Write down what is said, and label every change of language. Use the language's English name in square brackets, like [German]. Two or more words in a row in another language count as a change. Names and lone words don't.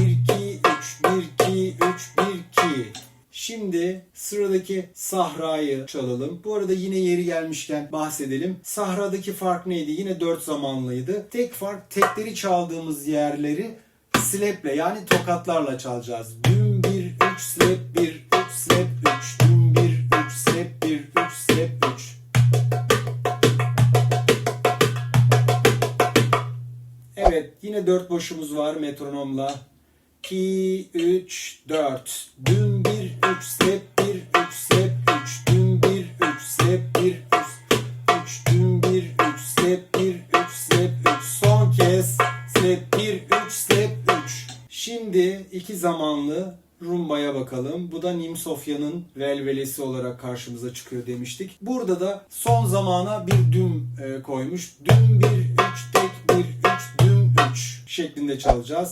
[Turkish] 1, 2, 3, 1, 2, 3, 1, 2. Şimdi sıradaki Sahra'yı çalalım. Bu arada yine yeri gelmişken bahsedelim. Sahra'daki fark neydi? Yine 4 zamanlıydı. Tek fark, tekleri çaldığımız yerleri slap'le yani tokatlarla çalacağız. Düm 1, 3, slap 1, 3, slap 3. Düm 1, 3, slap 1, 3, slap 3. Evet, yine 4 boşumuz var metronomla. 2, 3, 4. Düm 1, 3, slap 1, 3, slap 3. Düm 1, 3, slap 1, 3, 3. Düm 1, 3, slap 1, 3, slap 3. Son kez slap 1, 3, slap 3. Şimdi 2 zamanlı rumbaya bakalım. Bu da Nim Sofya'nın velvelesi olarak karşımıza çıkıyor demiştik. Burada da son zamana bir düm koymuş. Düm 1, 3, tek 1, 3, düm 3 şeklinde çalacağız.